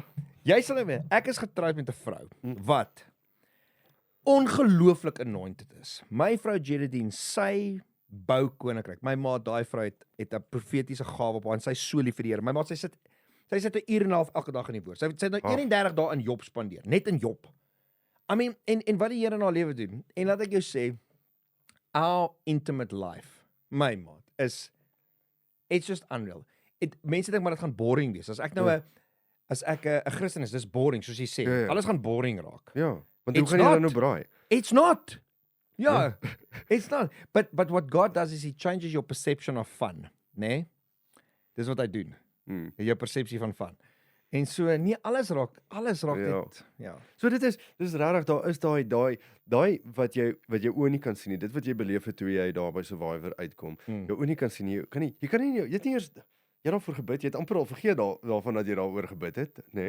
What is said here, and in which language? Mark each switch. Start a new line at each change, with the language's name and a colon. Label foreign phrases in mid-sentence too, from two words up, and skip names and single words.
Afrikaans: Jy sal weet, ek is getroud met 'n vrou wat ongelooflik anointed is. My vrou Jedidine, sy bou koninkryk. My ma, daai vrou het 'n profetiese gawe op haar en sy is so lief vir die Here. My ma, sy sit 'n uur en 'n half elke dag in die woord. Sy het nou 31 dae in Job spandeer, net in Job.
English: I mean,
Afrikaans: en wat die Here in haar lewe doen. En laat ek jou sê,
English: our intimate life,
Afrikaans: my maat,
English: it's just unreal.
Afrikaans: Mense dink maar dit gaan boring wees. As ek nou 'n Christen is, dis boring, soos jy sê. Alles gaan boring raak. Ja, want hoe gaan jy dan nou braai?
English: It's not. Yeah, it's not. But what God does is He changes your perception of fun,
Afrikaans: né? Dis wat hy doen. Jou persepsie van fun. En so nie alles raak dit. Ja. So dis regtig, daar is daai wat jy oë nie kan sien nie. Dit wat jy beleef het toe jy daar by Survivor uitkom. Jou oë nie kan sien nie. Jy het nie eers daarvoor gebid. Jy het amper al vergeet daarvan dat jy daaroor gebid het, nê?